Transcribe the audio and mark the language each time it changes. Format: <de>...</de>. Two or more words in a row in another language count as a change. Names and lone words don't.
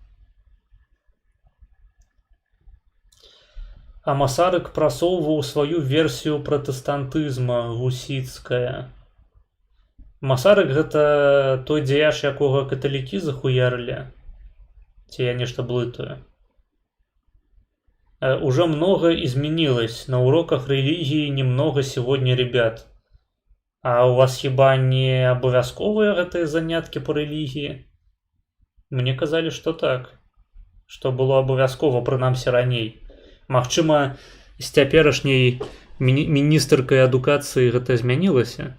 <be>А Масарык прасоўваў сваю версію пратэстантызма гусіцкая. Масарык гэта той дзеяч, якога каталікі захуярылі? Ці я нешта блытаю?</be> <ru>Уже много изменилось. На уроках религии немного сегодня ребят.</ru> <be>А у вас хіба не абавязковыя гэтыя заняткі по рэлігіі? Мне казалі, што так. што было абавязкова, прынамсі раней. Магчыма, з цяперашняй міністэркай адукацыі гэта змянілася?</be>